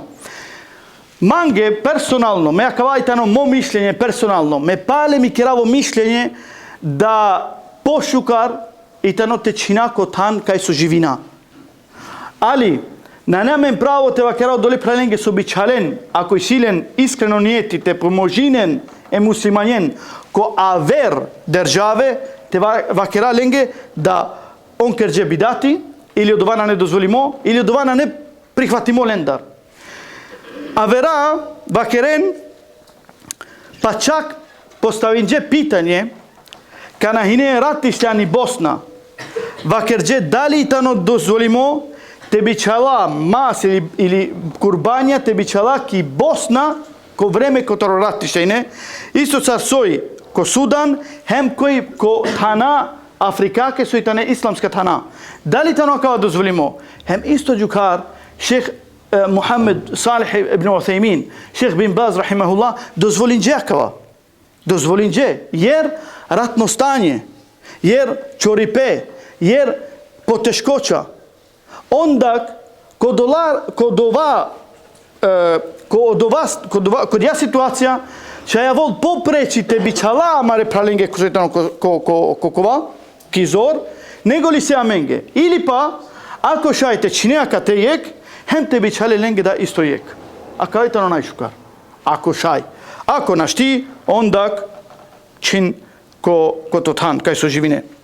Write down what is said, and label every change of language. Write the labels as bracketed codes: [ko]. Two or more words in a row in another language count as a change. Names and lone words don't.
[rom] Манге персонално, ме акавајтано мо [mk] мишлење персонално, [rom] ме пале ми кераво мишлење да пошукар и тано те чинако тан кај со живина. Али, на немен право те вакерao доли праленге со бичален, ако и силен искрено ниети те поможинен е муслимањен ко авер државе, те вакера ленге да он керџе бидати, [bs] или од ова не дозволимо, или од ова не прихватимо лендар. [rom] Авера вакерен, па чак [bs] поставинџе питање, [rom] кана хине ратишљани Босна, вакерџе дали тано дозволимо те бичала мас или курбања те бичала ки Босна ко време котро ратишљајне, исто са сој ко Судан, хем кој ко тана Африкаке со итане исламска тана. Дали тано кава дозволимо? Хем исто џукар Шех [ar] Muhammed Salih ibn Uthaymin, [rom] Sheikh bin Baz rahimahullah, dozvolinđe akava. Dozvolinđe, [bs] jer ratno stanje, jer čoripe, jer poteškoća. Onda kod ja situacija, [rom] че ја вол попречи те бичала амаре праленге козетано кокова, кизор, него ли се аменге. Или па, ако шајте чинеака те јек, хем те бичале ленге да исто јек. А кајтано најшукар. Ако шај. Ако нашти, ондак чин ко тотан, кај со живине.